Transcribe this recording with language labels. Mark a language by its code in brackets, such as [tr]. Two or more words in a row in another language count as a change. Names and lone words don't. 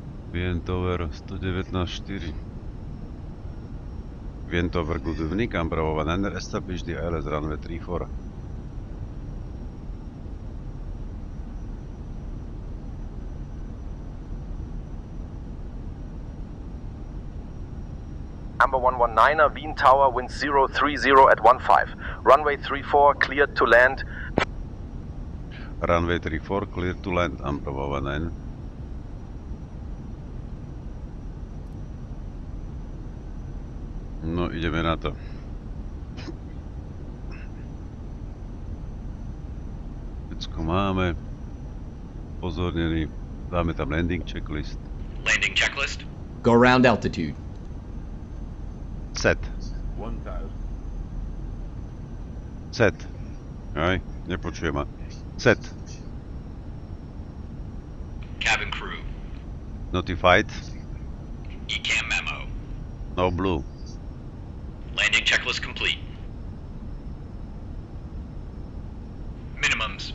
[en] Vientover 119.4. Vientover, good evening, Bravo 19, establish the ILS runway 34. Amber 119er, Wien Tower, wind 030 at 15. Runway 34, cleared to land. Runway 34, cleared to land, Amber 19. [sk] No, ideme na to. Všetko máme. Pozornený. Dáme tam [en] landing checklist. Landing checklist. Go around altitude. Set. 1000. Set. [sk] Aj, nepočujem ma. [en] Set. Cabin crew. Notified. ECAM memo. No blue. Landing checklist complete. Minimums.